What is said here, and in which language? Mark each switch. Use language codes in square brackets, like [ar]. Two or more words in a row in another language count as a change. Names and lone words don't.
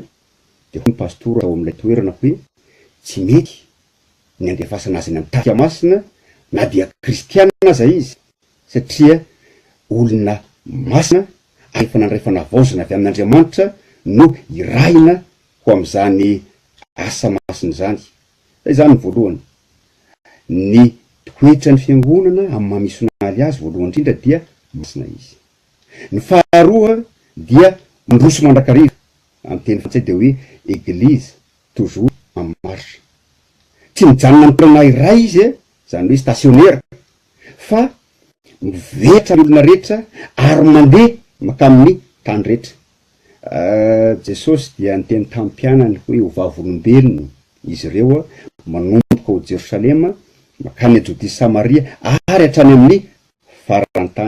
[mg] Dia hoy ny pastora ao amin'ilay toerana hoe tsy mety ny andefasana azy ny amin'ny tafika masina na dia kristianina aza izy, satria olona masina efa nandray fanavaozana avy amin'Andriamanitra no iraina ho amin'izany asa masina zany. Zay zany ny voalohany. Ny toetra ny fiangonana amin'ny mahamisionaly azy voalohany indrindra dia masina izy. Ny faharoa dia mandroso mandrakariva, amin'ny teny frantsay dia hoe [fr] église toujours en marche. [mg] Tsy mijanona amin'ny toerana iray izy, zany hoe stationnaire, fa mivetra ny olona rehetra ary mandeha makamin'ny tany rehetra. Jesosy dia niteny tamin'ny mpianany hoe ho vavolombelony izy ireo manomboka ho Jerosalema makany Jodea Samaria ary hatrany amin'ny farantany.